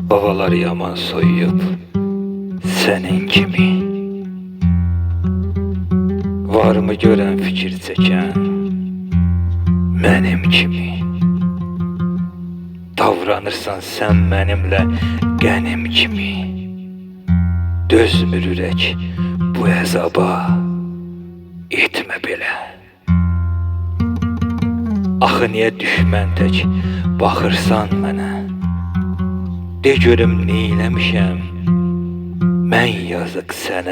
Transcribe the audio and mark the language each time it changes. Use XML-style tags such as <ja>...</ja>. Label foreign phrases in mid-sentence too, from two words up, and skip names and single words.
<tr>havalar yaman soyuyup senin kimi. Var mı gören fikir çeken benim kimi? Davranırsan sen benimle qənim kimi.</tr> <az>Dözmür ürək bu əzaba, etmə belə. Axı niyə düşmən tək baxırsan mənə? De görüm neyləmişəm mən yazıq sənə.</az>